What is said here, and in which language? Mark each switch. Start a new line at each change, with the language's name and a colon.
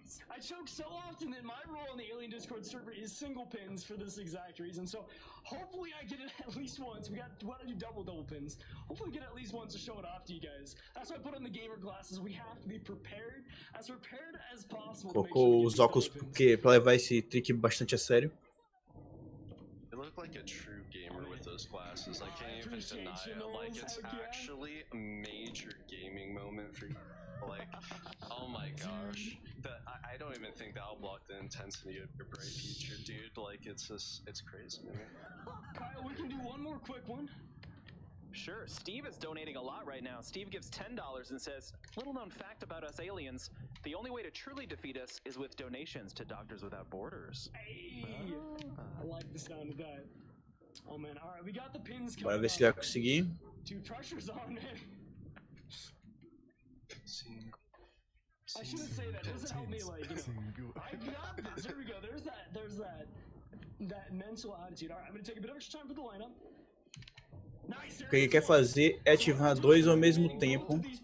English: I choke so often that my role on the Alien Discord server is single pins for this exact reason. So hopefully I get it at least once. We got to do double pins. Hopefully we get it at least once to show it off to you guys. That's why I put on the gamer glasses. We have to be prepared as possible.
Portuguese: Colocou os óculos porque para levar esse trick bastante a sério.
English: It looked like a true gamer with those glasses. I can't even deny it. Like, it's actually a major gaming moment for you. Like, oh my gosh. I don't even think that'll block the intensity of your bright future, dude. Like, it's just, it's crazy, man. Kyle, we can do one more quick one. Sure, Steve is donating a lot right now. Steve gives $10 and says, little known fact about us aliens, the only way to truly defeat us is with donations to Doctors Without Borders. Hey, I like the sound of that. Oh man, alright, we got the pins coming.
Portuguese: Bora ver se ele vai conseguir.
English: Dude, pressure's on, man. I shouldn't say that. It doesn't help me, like, you know. I got this. There we go. There's that mental attitude. Alright, I'm gonna take a bit of extra time for the lineup.
Portuguese: O que ele quer fazer é ativar 2 ao mesmo tempo.